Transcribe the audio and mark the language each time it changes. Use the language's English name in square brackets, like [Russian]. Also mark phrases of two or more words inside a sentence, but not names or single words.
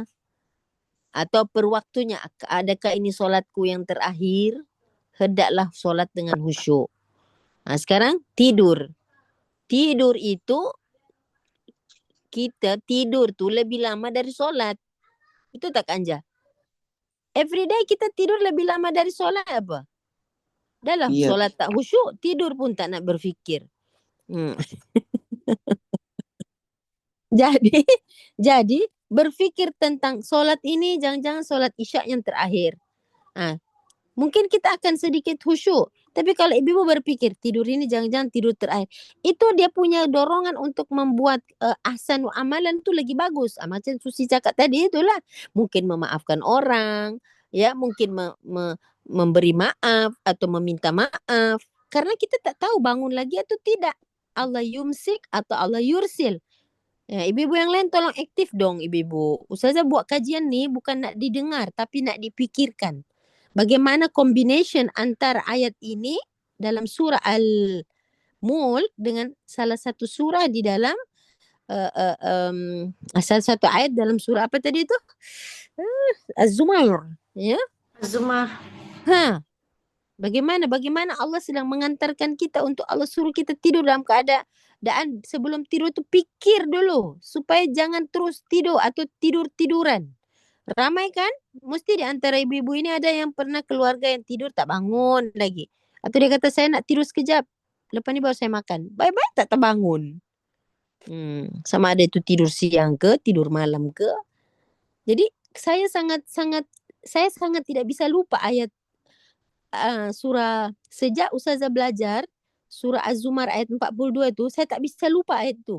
[Malay] Atau per waktunya. Adakah ini solatku yang terakhir? Hendaklah solat dengan khusyuk. Nah, sekarang tidur. Tidur itu, kita tidur tuh lebih lama dari solat. Itu tak Anja? Everyday kita tidur lebih lama dari solat apa? Dalam solat tak khusyuk, tidur pun tak nak berfikir. Jadi berfikir tentang solat ini, jangan-jangan solat isyak yang terakhir. Mungkin kita akan sedikit khusyuk, Tapi kalau ibu berpikir tidur ini jangan-jangan tidur terakhir, itu dia punya dorongan untuk membuat ahsan amalan tuh lagi bagus. Macam Susi cakap tadi itulah, mungkin memaafkan orang, ya mungkin memberi maaf atau meminta maaf. Karena kita tak tahu bangun lagi atau tidak. Allah yumsik atau Allah yursil. Ya, ibu-ibu yang lain tolong aktif dong ibu-ibu. Ustazah buat kajian nih bukan nak didengar tapi nak dipikirkan. Bagaimana combination antara ayat ini dalam surah Al-Mulk dengan salah satu surah di dalam salah satu ayat dalam surah apa tadi itu? Az-Zumar, ya. Zumar. Bagaimana Allah sedang mengantarkan kita untuk Allah suruh kita tidur dalam keadaan sebelum tidur tu pikir dulu supaya jangan terus tidur atau tidur-tiduran. Ramai kan? Mesti di antara ibu-ibu ini ada yang pernah keluarga yang tidur tak bangun lagi. Atau dia kata saya nak tidur sekejap. Lepas ni baru saya makan. Bye-bye tak terbangun. Sama ada itu tidur siang ke, tidur malam ke. Jadi saya sangat tidak bisa lupa ayat surah sejak Ustazah belajar surah Az-Zumar ayat 42 itu, saya tak bisa lupa ayat itu.